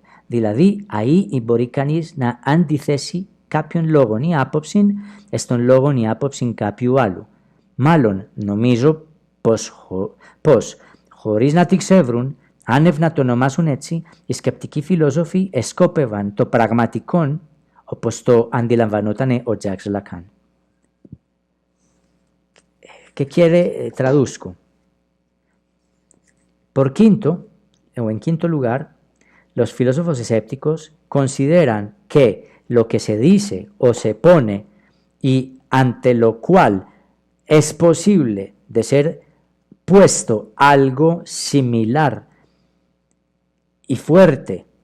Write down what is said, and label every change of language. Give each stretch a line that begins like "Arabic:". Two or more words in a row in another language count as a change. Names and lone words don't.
Greek: Δηλαδή, αεί μπορεί κανείς να αντιθέσει κάποιον λόγον ή άποψην στον λόγον ή άποψην κάποιου άλλου. Μάλλον, νομίζω πως χωρίς να τη ξεύρουν, άνευ να το ονομάσουν έτσι, οι σκεπτικοί φιλόσοφοι εσκόπευαν το πραγματικόν όπως το αντιλαμβανόταν ο Jacques Lacan.
Spanish: ¿Qué quiere? Traduzco. Por quinto, o en quinto lugar, los filósofos escépticos consideran que lo que se dice o se pone y ante lo cual es posible de ser puesto algo similar y fuerte,